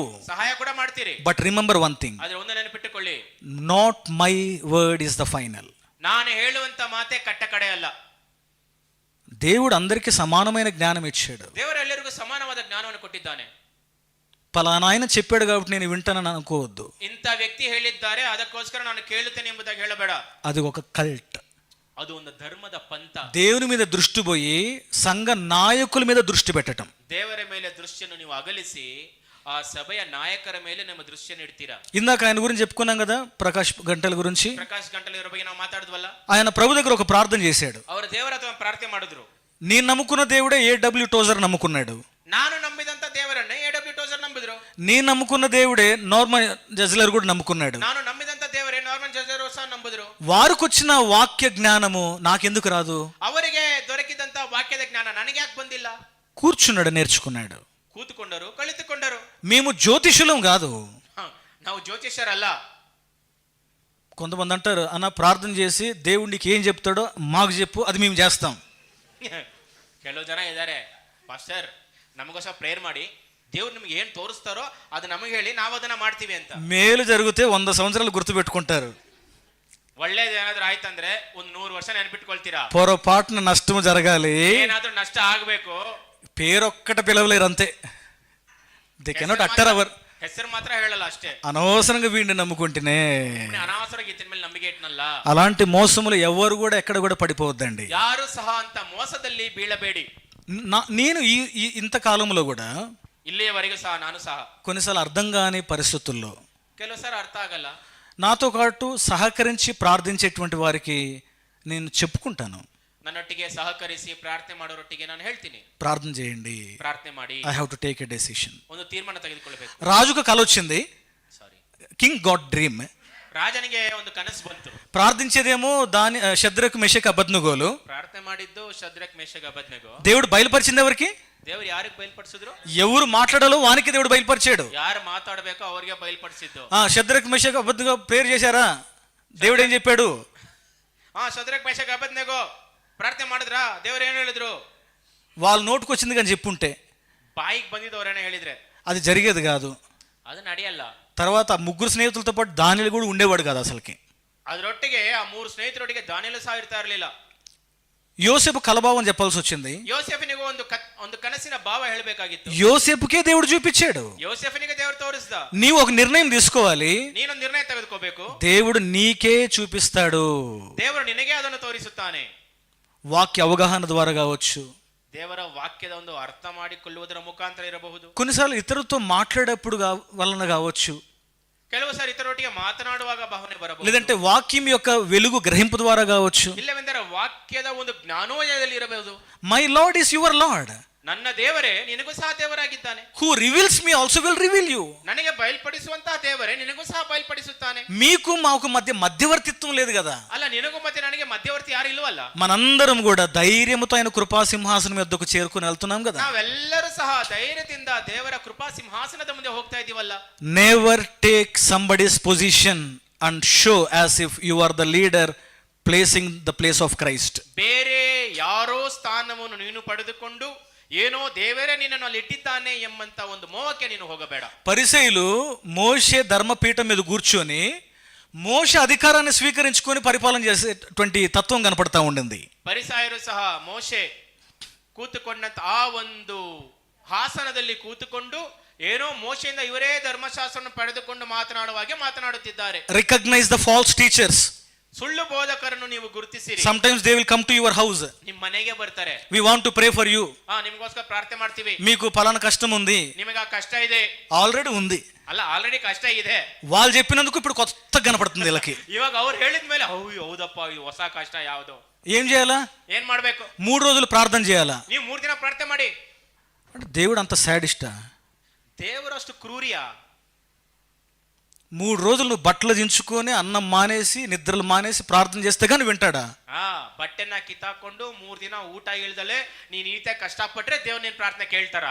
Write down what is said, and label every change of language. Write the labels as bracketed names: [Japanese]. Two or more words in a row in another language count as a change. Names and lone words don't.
[Kannada] ಸಹಾಯ ಕೂಡ ಮಾಡ್ತೀರಿ. [English] But remember one thing, [Kannada] ಆದ್ರೆ ಒಂದು ನೆನಪಿಟ್ಟುಕೊಳ್ಳಿ, [English] Not my word is the final. [Kannada] ನಾನು ಹೇಳುವಂತ ಮಾತೆ ಕಟ್ಟ ಕಡೆ ಅಲ್ಲ. [Telugu] దేవుడు అందరికీ సమానమైన జ్ఞానం ఇచ్చాడు. [Kannada] ದೇವರು ಎಲ್ಲರಿಗೂ ಸಮಾನವಾದ ಜ್ಞಾನವನ್ನು ಕೊಟ್ಟಿದ್ದಾನೆ. [Telugu] పలానా ఆయన చెప్పాడు కాబట్టి నేను వింటానని అనుకోవద్దు. [Kannada] ಇಂಥ ವ್ಯಕ್ತಿ ಹೇಳಿದ್ದಾರೆ ಅದಕ್ಕೋಸ್ಕರ ನಾನು ಕೇಳುತ್ತೇನೆ ಎಂಬುದಾಗಿ ಹೇಳಬೇಡ. [Telugu] అది ఒక కల్ట్. [Kannada] ಅದು ಒಂದು ಧರ್ಮದ ಪಂಥ. [Telugu] దేవుని మీద దృష్టి పోయి సంఘ నాయకుల మీద దృష్టి పెట్టడం. [Kannada] ದೇವರ ಮೇಲೆ ದೃಷ್ಟಿಯನ್ನು ನೀವು ಅಗಲಿಸಿ ಆ ಸಭೆಯ ನಾಯಕರ ಮೇಲೆ ನಿಮ್ಮ ದೃಷ್ಟಿಯನ್ನು ಇಡ್ತೀರಾ. [Telugu] ఇందాక ఆయన గురించి చెప్పుకున్నాం కదా, ప్రకాష్ గంటల గురించి. [Kannada] ಪ್ರಕಾಶ್ ಗಂಟಲ ಇವರ ಬಗ್ಗೆ ನಾವು ಮಾತಾಡಿದ್ವಲ್ಲ. [Telugu] ఆయన ప్రభు దగ్గర ఒక ప్రార్థన చేశాడు. [Kannada] ಅವರ ದೇವರ ಹತ್ರ ಪ್ರಾರ್ಥನೆ ಮಾಡಿದ್ರು. [Telugu] నేను నమ్ముకున్న దేవుడే AW టోజర్ నమ్ముకున్నాడు. [Kannada] ನಾನು ನಂಬಿದಂತ ದೇವರನ್ನೇ AW ಟೋಜರ್ ನಂಬಿದ್ರು. [Telugu] నేను నమ్ముకున్న దేవుడే నార్మన్ జజ్లర్ కూడా నమ్ముకున్నాడు. [Kannada] ನಾನು ನಂಬಿದಂತ ದೇವರೇ ನಾರ್ಮನ್ ಜಜ್ಲರ್ ಸಹ ನಂಬಿದ್ರು. [Telugu] వారికి వచ్చిన వాక్య జ్ఞానము నాకెందుకు రాదు? [Kannada] ಅವರಿಗೆ ದೊರಕಿದಂತ ವಾಕ್ಯದ ಜ್ಞಾನ ನನಗೆ ಯಾಕೆ ಬಂದಿಲ್ಲ? [Telugu] కూర్చున్నాడు, నేర్చుకున్నాడు. [Kannada] ಕೂತುಕೊಂಡರು, ಕಲಿತುಕೊಂಡರು. [Telugu] మేము జ్యోతిషులం కాదు. [Kannada] ನಾವು ಜ್ಯೋತಿಷ್ಯರಲ್ಲ. [Telugu] కొంతమంది అంటారు, అన్న ప్రార్థన చేసి దేవుడు నీకు ఏం చెప్తాడో మాకు చెప్పు, అది మేము చేస్తాం. [Kannada] ಕೆಲವು ಜನ ಇದ್ದಾರೆ, ಪಾಸ್ಟರ್ ನಮಗೋಸ್ಕರ ಪ್ರೇಯರ್ ಮಾಡಿ దేవుడు ನಿಮ್ಗೆ ಏನ್ ತೋರಿಸ್ತಾರೋ ಅದು ನಮಗೆ ಹೇಳಿ ನಾವು ಅದನ್ನ ಮಾಡ್ತೀವಿ ಅಂತ. [Telugu] మేలు జరిగితే 100 సంవత్సరాలు గుర్తు పెట్టుకుంటారు. [Kannada] ಒಳ್ಳೇದು ಏನಾದ್ರೂ ಆಯ್ತಂದ್ರೆ ಒಂದು 100 ವರ್ಷ ನೆನಪಿಟ್ಕೊಳ್ತೀರಾ. [Telugu] పొరపాటున నష్టం జరగాలి, [Kannada] ಏನಾದ್ರೂ ನಷ್ಟ ಆಗ್ಬೇಕು, [Telugu] పేరొక్కట పిలవలేరు అంతే. [English] They cannot utter our. [Kannada] ಹೆಸರು ಮಾತ್ರ ಹೇಳಲ್ಲ ಅಷ್ಟೇ. [Telugu] అనవసరంగా వీడిని నమ్ముకుంటేనే అనవసరంగా ఇతని [Kannada] ಮೇಲೆ ನಂಬಿಕೆ ಇಟ್ನಲ್ಲ. [Telugu] అలాంటి మోసములు ఎవరు కూడా ఎక్కడ కూడా పడిపోవద్దండి. [Kannada] ಯಾರು ಸಹ ಅಂತ ಮೋಸದಲ್ಲಿ ಬೀಳಬೇಡಿ. [Telugu] నేను ఈ ఇంత కాలంలో కూడా [Kannada] ಇಲ್ಲಿಯವರೆಗೂ ಸಹ ನಾನು ಸಹ [Telugu] కొన్నిసార్లు అర్థం కాని పరిస్థితుల్లో [Kannada] ಕೆಲವು ಸಾರಿ ಅರ್ಥ ಆಗಲ್ಲ. [Telugu] నాతో పాటు సహకరించి ప్రార్థించేటువంటి వారికి నేను చెప్పుకుంటాను, [Kannada] ನನ್ನೊಟ್ಟಿಗೆ ಸಹಕರಿಸಿ ಪ್ರಾರ್ಥನೆ ಮಾಡೋರೊಟ್ಟಿಗೆ ನಾನು ಹೇಳ್ತೀನಿ, [Telugu] ప్రార్థన చేయండి, [Kannada] ಪ್ರಾರ್ಥನೆ ಮಾಡಿ. [English] I have to take a decision. [Kannada] ಒಂದು ತೀರ್ಮಾನ ತೆಗೆದುಕೊಳ್ಳಬೇಕು. [Telugu] రాజుకు కల వచ్చింది, [English] King got dream. [Kannada] ರಾಜನಿಗೆ ಒಂದು ಕನಸು ಬಂತು. [Telugu] ప్రార్థించేదేమో దాని షద్రకు మెషక్ అబద్నగోలు. [Kannada] ಪ್ರಾರ್ಥನೆ ಮಾಡಿದ್ದು ಶದ್ರಕ್ ಮೇಷಕ್ ಅಬದ್ನೆಗೋ. [Telugu] దేవుడు బయలుపరిచింది ఎవరికి? [Kannada] ದೇವರು ಯಾರಿಗೆ ಬಯలుಪಡಿಸಿದ್ರು? [Telugu] ఎవరు మాట్లాడాలో వానికి దేవుడు బయలుపరిచాడు. [Kannada] ಯಾರು ಮಾತಾಡಬೇಕೋ ಅವರಿಗೆ బయలుపడిಸಿದ್ದು. [Telugu] షద్రకు మెషక్ అబద్నగో ప్రేయర్ చేశారా? దేవుడు ఏం చెప్పాడు? [Kannada] ಶದ್ರಕ್ ಮೇಷಕ್ ಅಬದ್ನೆಗೋ ಪ್ರಾರ್ಥನೆ ಮಾಡಿದ್ರಾ? ದೇವರು ಏನು ಹೇಳಿದ್ರು? [Telugu] వాళ్ళ నోటుకు వచ్చింది కానీ చెప్పుంటే, [Kannada] ಬಾಯಿಗೆ ಬಂದಿದ್ದವರೇನೆ ಹೇಳಿದ್ರೆ [Telugu] అది జరిగేది కాదు. [Kannada] ಅದು ನಡೆಯಲ್ಲ. [Telugu] తర్వాత ఆ ముగ్గురు స్నేహితులతో పాటు దానియేలు కూడా ఉండేవాడు కాదు అసలుకి. [Kannada] ಅದರೊಟ್ಟಿಗೆ ಆ ಮೂರು ಸ್ನೇಹಿತರೊಟ್ಟಿಗೆ ದಾನಿಯೇಲು ಸಹ ಇರ್ತಾ ಇರಲಿಲ್ಲ. [Telugu] యోసేపు కలభావం చెప్పాల్సి వచ్చింది. [Kannada] ಯೋಸೆಫನಿಗೂ ಒಂದು ಕನಸಿನ ಭಾವ ಹೇಳಬೇಕಾಗಿತ್ತು. [Telugu] యోసేపుకే దేవుడు చూపించాడు. [Kannada] ಯೋಸೆಫನಿಗೆ ದೇವರು ತೋರಿಸಿದ. [Telugu] నీవు ఒక నిర్ణయం తీసుకోవాలి. [Kannada] ನೀನೊಂದು ನಿರ್ಣಯ ತೆಗೆದುಕೋಬೇಕು. [Telugu] దేవుడు నీకే చూపిస్తాడు. [Kannada] ದೇವರು ನಿನಗೆ ಅದನ್ನು ತೋರಿಸುತ್ತಾನೆ. [Telugu] వాక్య అవగాహన ద్వారా కావచ్చు, [Kannada] ದೇವರ ವಾಕ್ಯದ ಒಂದು ಅರ್ಥ ಮಾಡಿಕೊಳ್ಳುವುದರ ಮುಖಾಂತರ ಇರಬಹುದು, [Telugu] కొన్నిసార్లు ఇతరులతో మాట్లాడేప్పుడు వలన కావచ్చు, [Kannada] ಕೆಲವು ಸಾರಿ ಇತರೊಟ್ಟಿಗೆ ಮಾತನಾಡುವಾಗ ಭಾವನೆ ಬರಬಹುದು, [Telugu] లేదంటే వాక్యం యొక్క వెలుగు గ్రహింపు ద్వారా కావచ్చు. [Kannada] ಇಲ್ಲವೆಂದರೆ ವಾಕ್ಯದ ಒಂದು ಜ್ಞಾನೋದಯದಲ್ಲಿ ಇರಬಹುದು. [English] My Lord is your Lord, [Kannada] ನನ್ನ ದೇವರೇ ನಿನಗೂ ಸಹ ದೇವರಾಗಿದ್ದಾನೆ. [English] Who reveals me also will reveal you, [Kannada] ನನಗೆ ಬಯಲ್ಪಡಿಸುವಂತಹ ದೇವರೇ ನಿನಗೂ ಸಹ ಬಯಲ್ಪಡಿಸುತ್ತಾನೆ. [Telugu] మీకు మాకు మధ్య మధ్యవర్తిత్వం లేదు కదా. [Kannada] ಅಲ್ಲ, ನಿನಗೂ ಮತ್ತೆ ನನಗೆ ಮಧ್ಯವರ್ತಿ ಯಾರು ಇಲ್ವಲ್ಲ. [Telugu] మనందరం కూడా ధైర్యముతో ఆయన కృపా సింహాసనం యొద్దకు చేరుకుని వెళ్తున్నాం కదా. [Kannada] ನಾವೆಲ್ಲರೂ ಸಹ ಧೈರ್ಯದಿಂದ ದೇವರ ಕೃಪಾ ಸಿಂಹಾಸನದ ಮುಂದೆ ಹೋಗ್ತಾ ಇದೀವಲ್ಲ. [English] Never take somebody's position and show as if you are the leader placing the place of Christ. [Kannada] ಬೇರೆ ಯಾರೋ ಸ್ಥಾನವನ್ನು ನೀನು ಪಡೆದುಕೊಂಡು ಏನೋ ದೇವರೇ ನಿನ್ನನ್ನು ಅಲ್ಲಿ ಇಟ್ಟಿದ್ದಾನೆ ಎಂಬಂತ ಒಂದು ಮೋಹಕ್ಕೆ ನೀನು ಹೋಗಬೇಡ. [Telugu] పరిసయ్యులు మోషే ధర్మపీఠం మీద కూర్చొని మోషే అధికారాన్ని స్వీకరించుకొని పరిపాలన చేసేటువంటి తత్వం కనపడతా ఉండింది. [Kannada] ಪರಿಸಾಯರು ಸಹ ಮೋಶೆ ಕೂತುಕೊಂಡಂತ ಆ ಒಂದು ಹಾಸನದಲ್ಲಿ ಕೂತುಕೊಂಡು ಏನೋ ಮೋಶೆಯಿಂದ ಇವರೇ ಧರ್ಮಶಾಸ್ತ್ರವನ್ನು ಪಡೆದುಕೊಂಡು ಮಾತನಾಡುವಾಗೆ ಮಾತನಾಡುತ್ತಿದ್ದಾರೆ. [English] Recognize the false teachers. [Kannada] ಸುಳ್ಳು ಬೋಧಕರನ್ನು ನೀವು ಗುರುತಿಸಿರಿ. [English] sometimes they will come to your house, [Kannada] ನಿಮ್ಮ ಮನೆಗೆ ಬರ್ತಾರೆ. [English] we want to pray for you, [Kannada] ನಿಮಗೋಸ್ಕರ ಪ್ರಾರ್ಥನೆ ಮಾಡ್ತೀವಿ, [Telugu] మీకు ఫలానా కష్టం ఉంది, [Kannada] ನಿಮಗೆ ಆ ಕಷ್ಟ ಇದೆ. [Telugu] ఆల్రెడీ ఉంది, [Kannada] ಅಲ್ಲ ಆಲ್ರೆಡಿ ಕಷ್ಟ ಇದೆ. [Telugu] వాళ్ళు చెప్పినందుకు ఇప్పుడు కొత్తగా కనపడుతుంది వీళ్ళకి. [Kannada] ಇವಾಗ ಅವ್ರು ಹೇಳಿದ ಮೇಲೆ ಹೌದಪ್ಪ ಇದು ಹೊಸ ಕಷ್ಟ ಯಾವುದು, [Telugu] ఏం చేయాలా? [Kannada] ಏನ್ ಮಾಡ್ಬೇಕು? [Telugu] 3 రోజులు ప్రార్థన చేయాలా? [Kannada] ನೀವು 3 ದಿನ ಪ್ರಾರ್ಥನೆ ಮಾಡಿ. [Telugu] అంటే దేవుడు అంత సాడిస్టా? [Kannada] ದೇವರು ಅಷ್ಟು ಕ್ರೂರಿಯಾ? [Telugu] 3 రోజులు నువ్వు బట్టలు దించుకొని అన్నం మానేసి నిద్రలు మానేసి ప్రార్థన చేస్తే కానీ వింటాడా? [Kannada] ಬಟ್ಟೆನ ಕಿತ್ತಾಕೊಂಡು 3 ದಿನ ಊಟ ಇಲ್ದಲೆ ನೀನ್ ಈತ ಕಷ್ಟಪಟ್ರೆ ದೇವ್ರು ನಿನ್ ಪ್ರಾರ್ಥನೆ ಕೇಳ್ತಾರಾ?